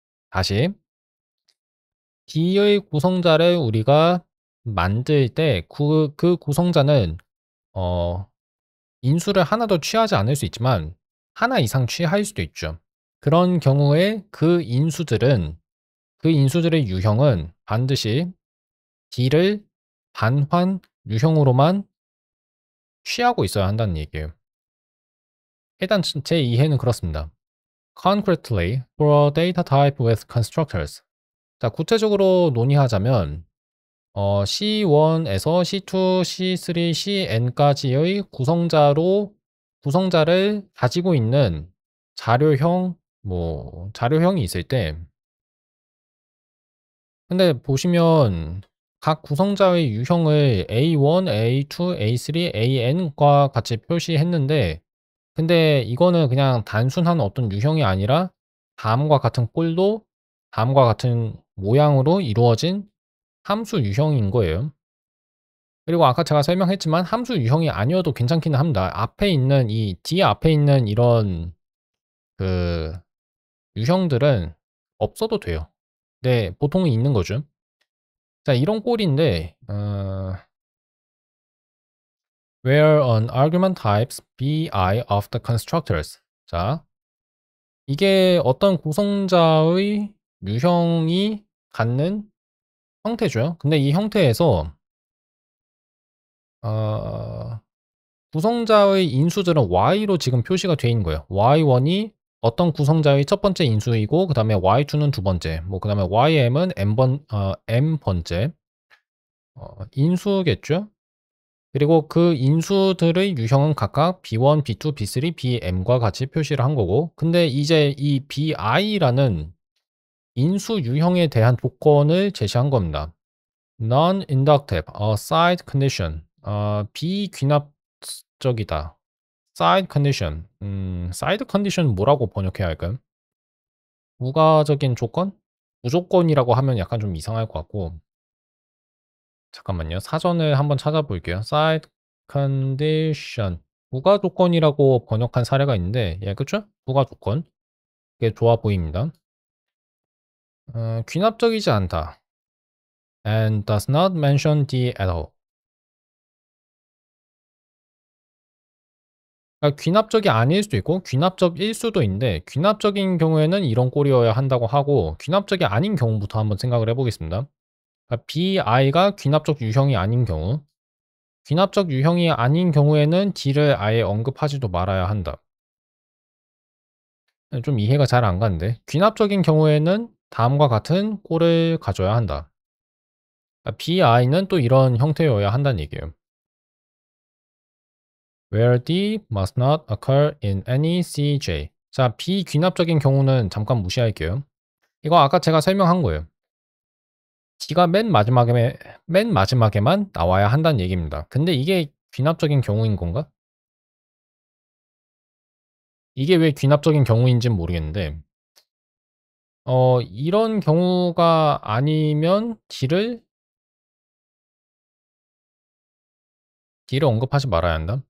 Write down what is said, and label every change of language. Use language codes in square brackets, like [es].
[ko] 다시 D의 구성자를 우리가 만들 때 그 구성자는 어 인수를 하나 더 취하지 않을 수 있지만 하나 이상 취할 수도 있죠. 그런 경우에 그 인수들의 유형은 반드시 D를 반환 유형으로만 취하고 있어야 한다는 얘기예요. 일단 제 이해는 그렇습니다. [en] Concretely, for a data type with constructors. [ko] 자, 구체적으로 논의하자면 C1에서 C2, C3, Cn까지의 구성자를 가지고 있는 자료형이 있을 때, 근데 보시면 각 구성자의 유형을 A1, A2, A3, AN과 같이 표시했는데, 근데 이거는 그냥 단순한 어떤 유형이 아니라 다음과 같은 꼴도 다음과 같은 모양으로 이루어진 함수 유형인 거예요. 그리고 아까 제가 설명했지만 함수 유형이 아니어도 괜찮기는 합니다. 앞에 있는 이 D 앞에 있는 이런 그 유형들은 없어도 돼요. 네, 보통은 있는 거죠. 자, 이런 꼴인데 [en] where an argument types bi of the constructors. [ko] 자, 이게 어떤 구성자의 유형이 갖는 형태죠. 근데 이 형태에서 구성자의 인수들은 y로 지금 표시가 되어 있는 거예요. y1이 어떤 구성자의 첫 번째 인수이고 그 다음에 y2는 두 번째, 뭐 그 다음에 ym은 m번째 인수겠죠. 그리고 그 인수들의 유형은 각각 b1, b2, b3, bm과 같이 표시를 한 거고, 근데 이제 이 bi라는 인수 유형에 대한 조건을 제시한 겁니다. [en] Non-inductive, side condition, [ko] 비귀납적이다. [en] side condition, side condition [ko] 뭐라고 번역해야 할까요? 부가적인 조건? 무조건이라고 하면 약간 좀 이상할 것 같고, 잠깐만요. 사전을 한번 찾아볼게요. side condition, 부가 조건이라고 번역한 사례가 있는데, 예, 그쵸? 부가 조건. 이게 좋아 보입니다. 귀납적이지 않다. [en] and does not mention the at all. [ko] 그러니까 귀납적이 아닐 수도 있고 귀납적일 수도 있는데, 귀납적인 경우에는 이런 꼴이어야 한다고 하고 귀납적이 아닌 경우부터 한번 생각을 해보겠습니다. 그러니까 bi가 귀납적 유형이 아닌 경우, 귀납적 유형이 아닌 경우에는 D를 아예 언급하지도 말아야 한다. 좀 이해가 잘 안 가는데, 귀납적인 경우에는 다음과 같은 꼴을 가져야 한다. 그러니까 bi는 또 이런 형태여야 한다는 얘기예요. [en] where D must not occur in any CJ. [ko] 자, 비귀납적인 경우는 잠깐 무시할게요. 이거 아까 제가 설명한 거예요. D가 맨 마지막에만 나와야 한다는 얘기입니다. 근데 이게 귀납적인 경우인 건가? 이게 왜 귀납적인 경우인지는 모르겠는데, 이런 경우가 아니면 D를 언급하지 말아야 한다?